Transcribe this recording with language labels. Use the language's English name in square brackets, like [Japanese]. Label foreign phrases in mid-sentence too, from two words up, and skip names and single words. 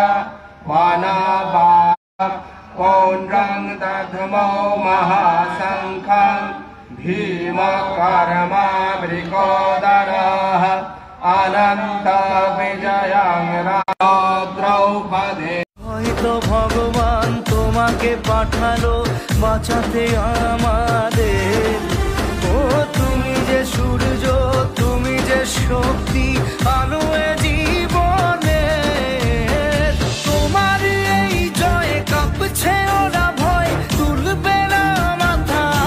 [Sanskrit] वनवाक् पौण्ड्रं दध्मो महाशङ्खं भीमकर्मावृकोदरः अनन्तविजयं रामो द्रौपदी [Bangla] হয়তো ভগবান তোমাকে পাঠালো বাঁচাতে আমাদের। ও তুমি যে সূর্য, তুমি যে শক্তি, আলো এ জীবনে। তোমার এই জয়ে কাঁপছে ওরা ভয়, তুলবে না মাথা।